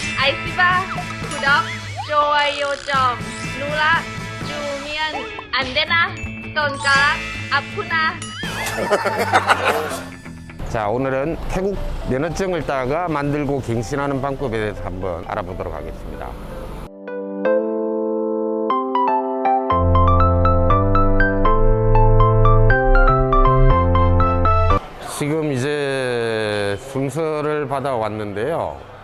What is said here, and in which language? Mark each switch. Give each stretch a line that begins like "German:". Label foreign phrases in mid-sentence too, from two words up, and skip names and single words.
Korean: Aisyah, Kudak, Joayo Jom, Nura, Jumian, Andena, Tonka, Apuna. 자, 오늘은 태국 면허증을 따가 만들고 갱신하는 방법에 대해서 한번 알아보도록 하겠습니다. 지금 이제 순서를 받아왔는데요.